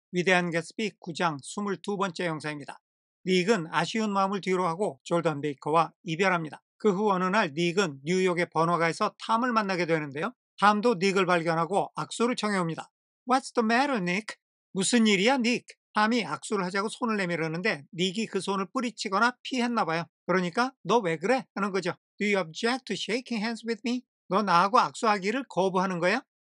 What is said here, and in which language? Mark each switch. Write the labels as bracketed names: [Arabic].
[Korean] 위대한 개츠비 9장 22번째 영상입니다. 닉은 아쉬운 마음을 뒤로하고 졸던 베이커와 이별합니다. 그 후 어느 날 닉은 뉴욕의 번화가에서 탐을 만나게 되는데요. 탐도 닉을 발견하고 악수를 청해옵니다. [English] What's the matter, Nick? [Korean] 무슨 일이야, 닉? 탐이 악수를 하자고 손을 내밀었는데 닉이 그 손을 뿌리치거나 피했나 봐요. 그러니까 너 왜 그래? 하는 거죠. [English] Do you object to shaking hands with me? [Korean] 너 나하고 악수하기를 거부하는 거야?